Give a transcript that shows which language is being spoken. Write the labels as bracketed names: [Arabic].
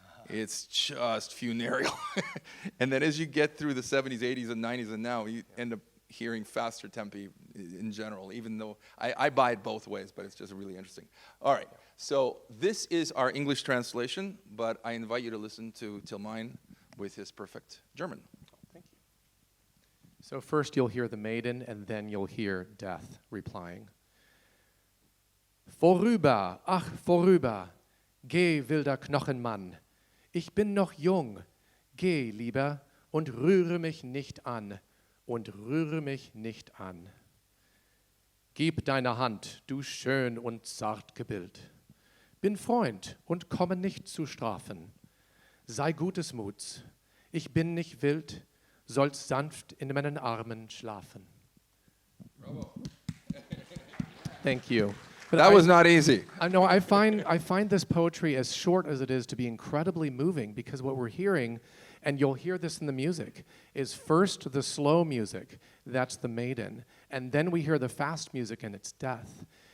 [English] It's just funereal. And then as you get through the 70s, 80s, and 90s, and now, you end up hearing faster tempi in general, even though I buy it both ways, but it's just really interesting. All right, so this is our English translation, but I invite you to listen to Meyn with his perfect German. Thank you. So first you'll hear the maiden, and then you'll hear death replying. [German] Vorüber, ach vorüber, geh wilder Knochenmann, ich bin noch jung, geh lieber und rühre mich nicht an. Und rühre mich nicht an. Gib deine Hand, du schön und zart gebild. Bin Freund und komme nicht zu strafen. Sei gutes Muts, ich bin nicht wild, sollst sanft in meinen Armen schlafen. [English] Bravo. Thank you. But That was not easy. I find this poetry, as short as it is, to be incredibly moving, because what we're hearing, and you'll hear this in the music, is first the slow music, that's the maiden, and then we hear the fast music, and it's death.